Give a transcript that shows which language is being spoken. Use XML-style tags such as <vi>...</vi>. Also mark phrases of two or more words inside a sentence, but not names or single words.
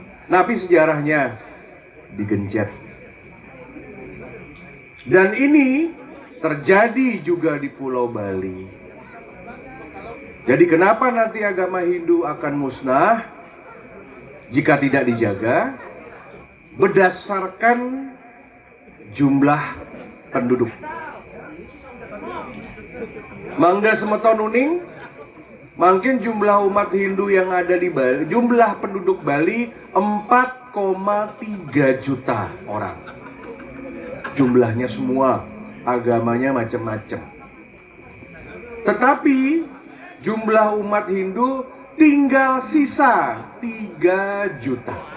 <id>Tapi sejarahnya digencet. Dan ini terjadi juga di Pulau Bali. Jadi kenapa nanti agama Hindu akan musnah jika tidak dijaga? Berdasarkan jumlah penduduk.</id> <ban>Mangda semeton uning,</ban> <id>mungkin jumlah umat Hindu yang ada di Bali, jumlah penduduk Bali 4,3 juta orang. Jumlahnya semua, agamanya macam-macam. Tetapi jumlah umat Hindu tinggal sisa 3 juta.</id>